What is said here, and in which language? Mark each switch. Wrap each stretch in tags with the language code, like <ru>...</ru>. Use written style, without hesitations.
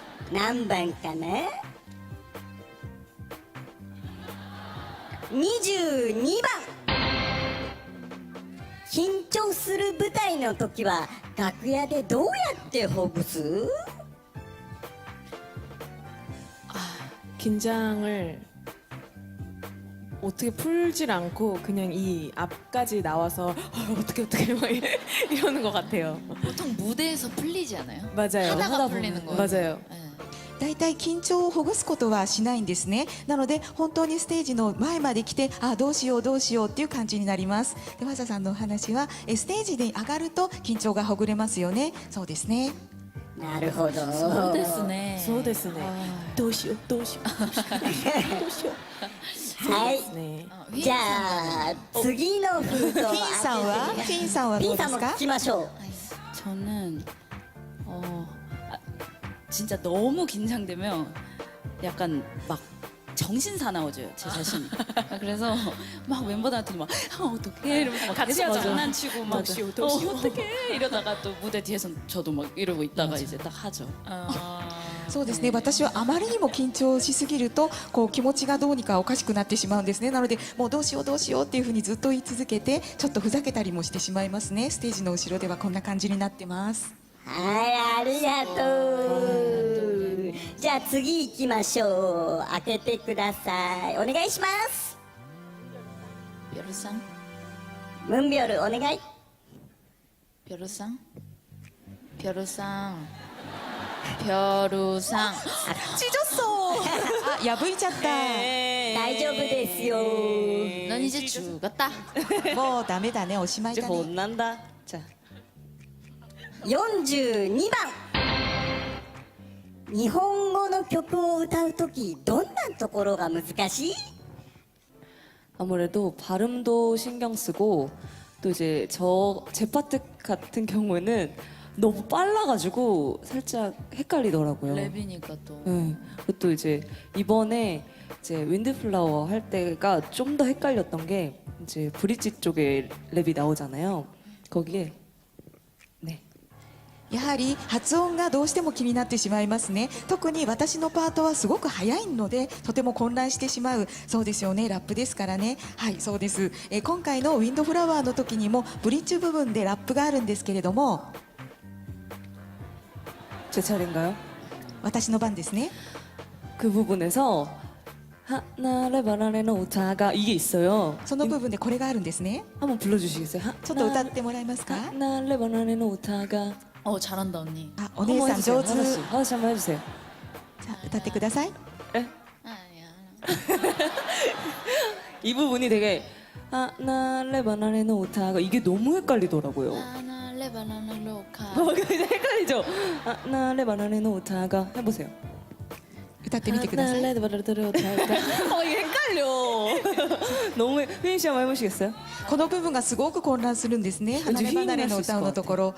<ja>何番かな。 22番。緊張する舞台の時は楽屋でどうやってほぐす？</ja> <ko>긴장을 어떻게 풀질 않고 그냥 이 앞까지 나와서 어떻게 막 이러는 것 같아요. 보통 무대에서 풀리지 않아요? 맞아요. 하다가 풀리는 거예요. 맞아요. 네.</ko> <ja>大体緊張をほぐすことはしないんですね。なので本当にステージの前まで来て、あ、どうしようどうしようっていう感じになります。で、マサさんのお話はステージで上がると緊張がほぐれますよね。そうですね。なるほど。そうですね。そうですね。どうしようどうしよう。はい。ね。じゃあ次の封筒をフィンさんはフィンさんはピンさんもどうですか？聞きましょう。</ja> <ko>저는 진짜 너무 긴장되면 약간 막 정신 사나워져요 제 자신이. 그래서 막 멤버들한테 막 어떡해 이러면서 막 같이 맞아. 장난치고 막</ko> <ja>도시오, 도시오.</ja> <ko>어떡해 이러다가 또 무대 뒤에서 저도 막 이러고 있다가 이제 딱 하죠.</ko> <ja>そうですね。私はあまりにも緊張しすぎると、こう気持ちがどうにかおかしくなってしまうんですね。なのでもうどうしようどうしようっていうふうにずっと言い続けて、ちょっとふざけたりもしてしまいますね。ステージの後ろではこんな感じになってます。はい、ありがとう。じゃあ次行きましょう。開けてください。お願いします。 벼루상? ムンビョルお願い。 벼루상? 벼루상. 벼루상. ちじょっそう。あ、破いちゃっ大丈夫ですよ。</ja> <ko>넌 이제 죽었다.</ko> <ja>た。もうダメだね。おしまい</ja> <ko>이제</ko> <ja>だね。</ja> <ko>혼난다. 자.</ko> <ja>42番。日本語の曲を歌うときどんなところが難しい？</ja> <ko>아무래도 발음도 신경 쓰고 또 이제 제 파트 같은 경우에는 너무 빨라가지고 살짝 헷갈리더라고요. 랩이니까 또. 네. 그리고 또 이제 이번에 이제 윈드플라워 할 때가 좀 더 헷갈렸던 게 이제 브릿지 쪽에 랩이 나오잖아요. 거기에 네.</ko> <ja>やはり発音がどうしても気になってしまいますね。特に私のパートはすごく早いのでとても混乱してしまう。そうですよね、ラップですからね。はい、そうです。今回のウィンドフラワーの時にもブリッジ部分でラップがあるんですけれども、</ja> <ko>제 차례인가요?</ko> <ja>私の番ですね。</ja> <ko>그 부분에서</ko> <ja>하나레 바나레 노타가</ja> <ko>이게 있어요.</ko> <ja>その部分でこれがあるんですね。</ja> <ko>한번 불러주시겠어요?</ko> <ja>ちょっと歌ってもらえますか。 하나레 바나레 노타가.</ja> <ko>잘한다 언니.</ko> <ja>あ、お姉さん上手。</ja> <ko>하나씩 하나씩 한번 해주세요.</ko> <ja>じゃあ歌ってください。</ja> <ko>에? 아니야. 이 부분이 되게</ko> <ja>하나레 바나레 노타가</ja> <ko>이게 너무 헷갈리더라고요. 바나나 바나나 로카. 근데 헷갈리죠?</ko> <ja>하나레 바나레 노타가</ja> <ko>해보세요.</ko> <ja>歌ってみてください。 하나레 바나레 노타가.</ja> <ko>이게 헷갈려. 너무 휘인 씨 한번 해보시겠어요?</ko> <ja>この部分がすごく混乱するんですね。離れ離れの歌うのところ。</ja>